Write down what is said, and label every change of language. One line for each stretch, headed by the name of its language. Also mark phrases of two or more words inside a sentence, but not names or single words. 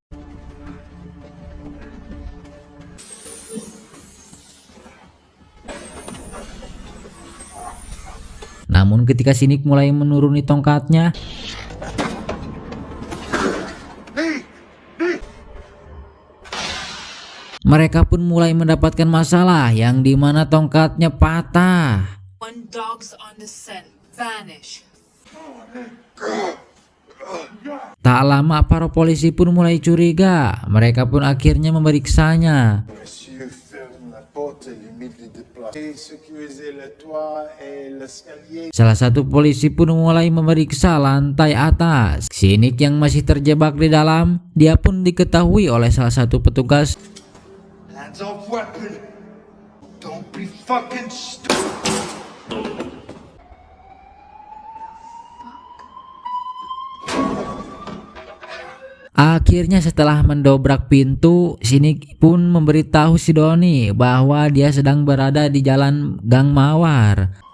Indonesian: Namun ketika si Nick mulai menuruni tongkatnya, mereka pun mulai mendapatkan masalah yang dimana tongkatnya patah.
English: When dogs on the scent vanish.
Indonesian: Tak lama para polisi pun mulai curiga. Mereka pun akhirnya memeriksanya.
French: Monsieur ferme la porte et limite les déplacements. Sécuriser le toit et l'escalier.
Indonesian: Salah satu polisi pun mulai memeriksa lantai atas. Si Nick yang masih terjebak di dalam, dia pun diketahui oleh salah satu petugas.
English: Hands off weapon. Don't be fucking stupid.
Indonesian: Akhirnya setelah mendobrak pintu, si Nick pun memberitahu si Donnie bahwa dia sedang berada di jalan Gang Mawar.